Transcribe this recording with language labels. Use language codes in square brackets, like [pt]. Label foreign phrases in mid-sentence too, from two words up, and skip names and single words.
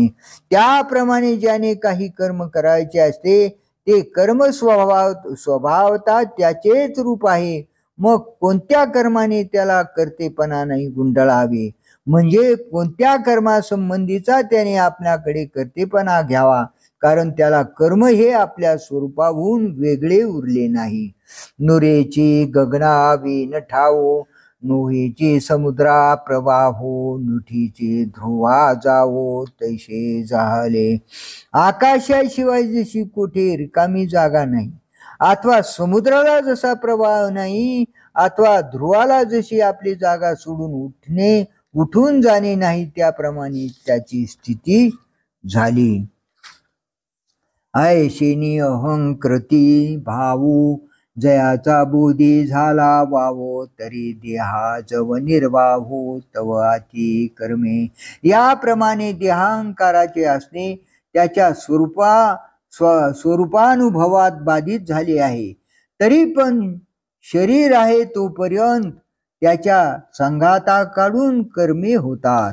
[mr] त्याप्रमाणे ज्याने काही कर्म करायचे असते ते कर्म स्वभावता त्याचेच रूप आहे. मग कोणत्या कर्माने त्याला करतेपणा नाही गुंडळावे, म्हणजे कोणत्या कर्मासंबंधीचा त्याने आपल्याकडे करतेपणा घ्यावा, कारण त्याला कर्म हे आपल्या स्वरूपाहून वेगळे उरले नाही. नुरेची गगनावी न ठावो, नोहीची समुद्रा प्रवाहो, नुठीची ध्रुवा जावो तैसे झाले. आकाशाशिवाय जशी कुठे रिकामी जागा नाही, अथवा समुद्राला जसा प्रवाह नाही, अथवा ध्रुवाला जशी आपली जागा सोडून उठून जाणे नाही, त्याप्रमाणे त्याची स्थिती झाली. ऐशेनी अहंकृती भावू जयाचा बोधी झाला वावो, तरी देहा जव निर्वाहो तव अति कर्मे. याप्रमाणे देहांकाराचे असणे त्याच्या स्वरूपानुभवात बाधित झाले आहे. तरी पण शरीर आहे तोपर्यंत त्याच्या संघाताकडून कर्मे होतात.